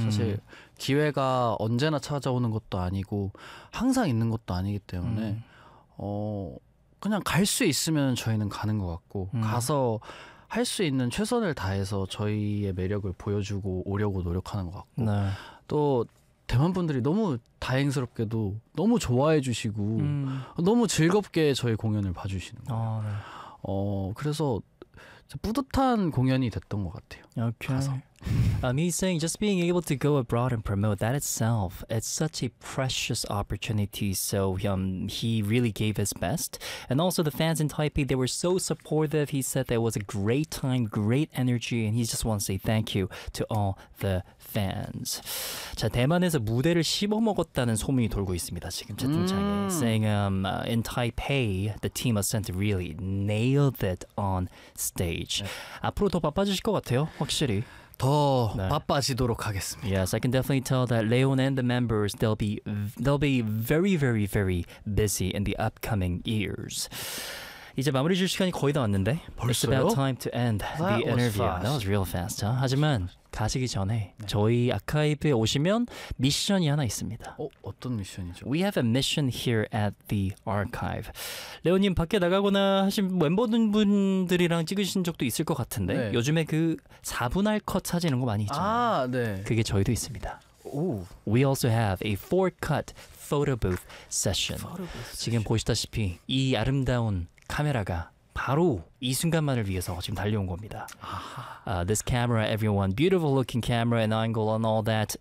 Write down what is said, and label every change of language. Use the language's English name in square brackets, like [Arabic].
[Korean] 사실 기회가 언제나 찾아오는 것도 아니고 항상 있는 것도 아니기 때문에 그냥 갈 수 있으면 저희는 가는 것 같고 가서 할 수 있는 최선을 다해서 저희의 매력을 보여주고 오려고 노력하는 것 같고 네. 또 대만 분들이 너무 다행스럽게도 너무 좋아해 주시고 너무 즐겁게 저희 공연을 봐주시는 거예요. 네. 그래서 뿌듯한 공연이 됐던 것 같아요. [English] Okay. [Korean] 가서. [English] He's saying just being able to go abroad and promote that itself, it's such a precious opportunity. So he really gave his best. And also the fans in Taipei, they were so supportive. He said that it was a great time, great energy. And he just wants to say thank you to all the fans. [Korean] 자, 대만에서 무대를 씹어먹었다는 소문이 돌고 있습니다. 지금 채팅창에. [English] Saying in Taipei, the team ascent really nailed it on stage. [Korean] 네. 앞으로 더 바빠지실 것 같아요, 확실히. 더 네. 바빠지도록 하겠습니다. [English] Yes, I can definitely tell that Leon and the members they'll be very very very busy in the upcoming years. [Korean] 이제 마무리 줄 시간이 거의 다 왔는데. 벌써요? [English] It's about time to end the interview. Was that was real fast. Huh? [Korean] 하지만 가시기 전에 네. 저희 아카이브에 오시면 미션이 하나 있습니다. 어떤 미션이죠? [English] We have a mission here at the archive. [Korean] 레오님 밖에 나가거나 하신 멤버분들이랑 찍으신 적도 있을 것 같은데 네. 요즘에 그 4분할 컷 사진 거 많이 있잖아요. 아, 네. 그게 저희도 있습니다. 오. [English] We also have a 4-cut photo booth session. [Korean] 지금 보시다시피 이 아름다운 카메라가 바로 이 순간만을 위해서 지금 달려온 겁니다. [English] This camera, everyone, beautiful looking camera and angle and all that.